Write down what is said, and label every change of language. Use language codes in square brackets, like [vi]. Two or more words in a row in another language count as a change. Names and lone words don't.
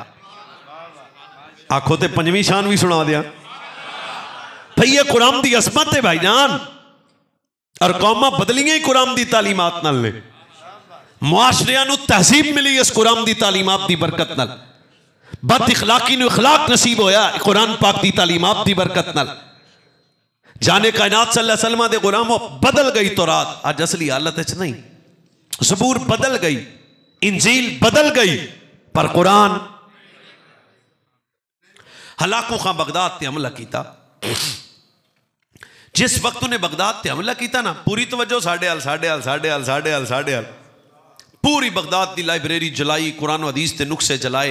[pa] آکھو تے پنجویں شان بھی سنا دیا بھائی، یہ قرآن دی عصمت ہے بھائیجان. اور قوماں بدلیاں ہی قرآن دی تعلیمات نال نے، معاشریاں نوں تہذیب ملی اس قرآن دی تعلیمات دی برکت نال، بد اخلاقی نوں اخلاق نصیب ہویا قرآن پاک دی تعلیمات دی برکت نال. جان کائنات [ar] صلى الله عليه وسلم [pa] دے غلامو، بدل گئی تورات، آج اصلی حالت چ نہیں. زبور بدل گئی، انجیل بدل گئی، پر قرآن. [ur] ہلاکو خاں بغداد تے حملہ کیا، جس وقت انہیں بغداد تے حملہ کیا نا، پوری توجہ ساڈے حال پوری بغداد کی لائبریری جلائی، قرآن حدیث کے نسخے جلائے.